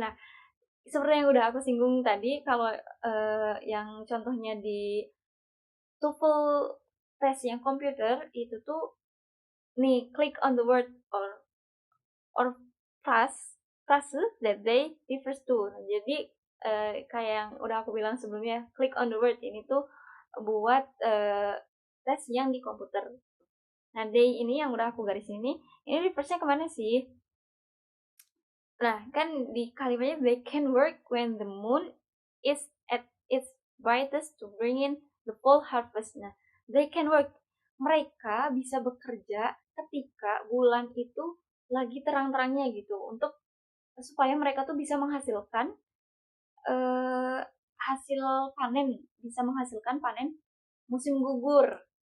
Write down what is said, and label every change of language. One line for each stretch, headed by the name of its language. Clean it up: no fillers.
Indonesian: Nah, seperti yang udah aku singgung tadi, kalau yang contohnya di TOEFL tes yang komputer itu tuh nih
English: click on the word or phrase that they refers to.
Indonesian: Nah, jadi kayak yang udah aku bilang sebelumnya,
English: click on the word
Indonesian: ini tuh buat tes yang di komputer. Nah, they ini yang udah aku garis ini reverse-nya kemana sih? Nah, kan di kalimatnya
English: they can work when the moon is at its brightest to bring in the fall harvest. Nah, they can work.
Indonesian: Mereka bisa bekerja ketika bulan itu lagi terang-terangnya gitu, untuk supaya mereka tuh bisa menghasilkan hasil panen, bisa menghasilkan panen musim gugur.